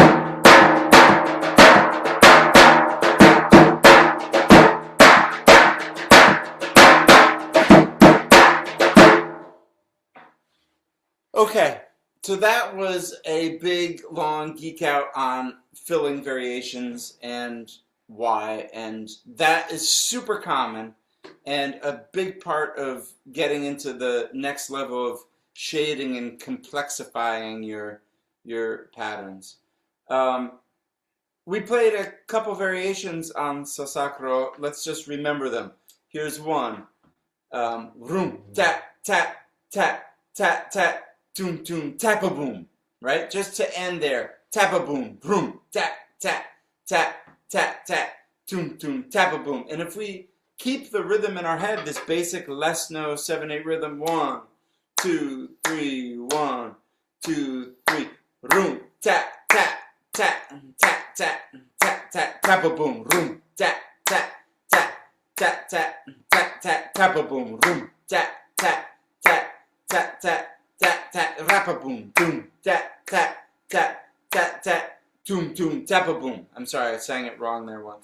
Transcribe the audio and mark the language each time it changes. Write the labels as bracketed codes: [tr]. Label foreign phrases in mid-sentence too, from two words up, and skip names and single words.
[en] Okay, so that was a big, long geek out on filling variations and why, and that is super common and a big part of getting into the next level of shading and complexifying your patterns. We played a couple variations on Sasakro. Let's just remember them. Here's one. Room, tap, tap, tap, tap, tap, toom, toom, tap a boom. Right? Just to end there. Tap a boom, room, tap, tap, tap, tap, tap, toom, toom, tap a boom. And if we keep the rhythm in our head, this basic Lesno 7/8 rhythm, 1, 2, 3, 1, 2, 3. Room, tap, tap, tap, tap, tap, tap, tap, tap a boom, room, tap, tap, tap, tap, tap, tap, tap, tap a boom, room, tap, tap, tap, tap, tap, tap, tap, rap a boom, boom, tap, tap, tap, tap, tap, toom, toom, tap a boom. I'm sorry, I sang it wrong there once.